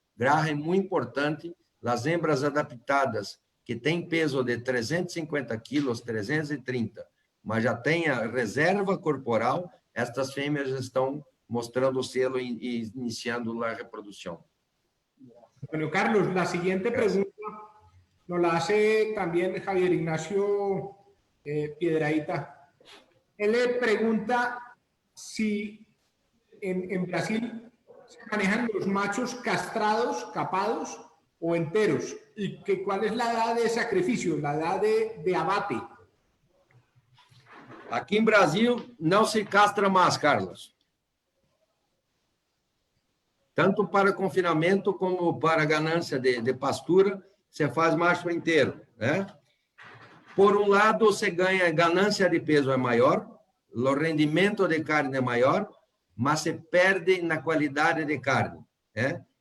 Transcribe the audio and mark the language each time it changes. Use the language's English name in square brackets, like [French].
[Portuguese] Graxa é muito importante, as hembras adaptadas, que têm peso de 350 quilos, 330, mas já tem a reserva corporal, estas fêmeas estão mostrando o selo e iniciando a reprodução. [Spanish] Antonio Carlos, la siguiente pregunta nos la hace también Javier Ignacio Piedrahita. Él le pregunta si en Brasil se manejan los machos castrados, capados o enteros, y que cuál es la edad de sacrificio, la edad de abate. [Portuguese] Aqui em Brasil não se castra mais, Carlos. Tanto para confinamento como para ganância de pastura, você faz macho inteiro, né? Por um lado, você ganha ganância de peso é maior, o rendimento de carne é maior, mas se perde na qualidade de carne, né?